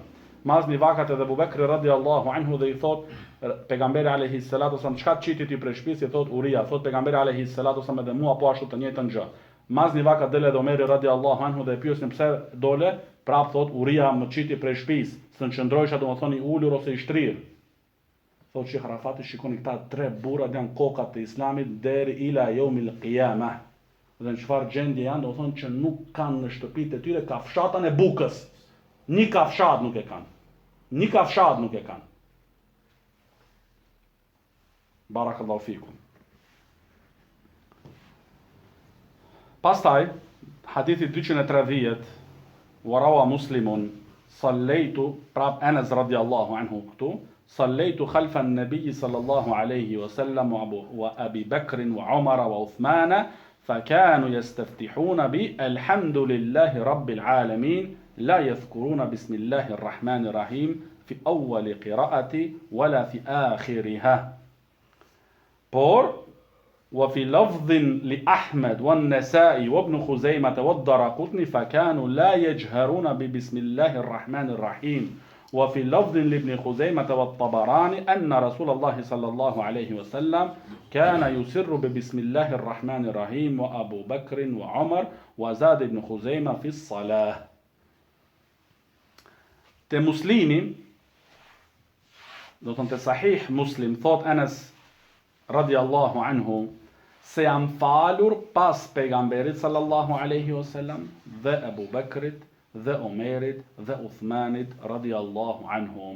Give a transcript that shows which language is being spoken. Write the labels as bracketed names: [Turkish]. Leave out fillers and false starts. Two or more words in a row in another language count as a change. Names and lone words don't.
[Albanian] Mazni vakat edhe Abu Bekri [Arabic] رضي الله عنه [Albanian] dhe i thot pejgamberi [Arabic] عليه الصلاة والسلام [Albanian] çka qiti ti prej shtëpisë, i thot uria, thot pejgamberi [Arabic] عليه الصلاة والسلام [Albanian] edhe mua po ashtu të njëjtën gjë. Mazni vakat dele dhe Omeri [Arabic] رضي الله عنه [Albanian] dhe e pyesin pse dole, prap thot uria më qiti prej shtëpisë, s'në qëndrojsha domethënë i ulur ose i shtrirë. Thot Sheikh Arafati, shikoni këta 3 burra janë kokat e Islamit deri [Arabic] إلى يوم القيامة. [Albanian] dhe në çfarë gjendje janë, do thonë që nuk kanë në shtëpitë e tyre kafshatën e bukës. Një kafshat nuk e kanë. Një kafshat nuk e kanë. [Arabic] بارك الله فيكم. [Albanian] Pastaj, hadithi 230, [Arabic] ورواه مسلم صليت, prap Enes رضي الله عنه këtu, صليت خلف النبي صلى الله عليه وسلم وأبي بكر وعمر وعثمان, فكانوا يستفتحون بالحمد لله رب العالمين لا يذكرون بسم الله الرحمن الرحيم في أول قراءة ولا في آخرها. Por وفي لفظ لأحمد والنسائي وابن خزيمة والدرقطني فكانوا لا يجهرون ببسم الله الرحمن الرحيم. وفي لفظ لابن خزيمة والطبراني أن رسول الله صلى الله عليه وسلم كان يسر ببسم الله الرحمن الرحيم وأبو بكر وعمر وزاد ابن خزيمة في الصلاة. [Albanian] Te muslimi, do të të sahih muslim, thot Enes [Arabic] رضي الله عنه, [Albanian] se jam falur pas pejgamberit [Arabic] صلى الله عليه وسلم [Albanian] dhe Abu Bakrit dhe Omerit dhe Uthmanit [Arabic] رضي الله عنهم.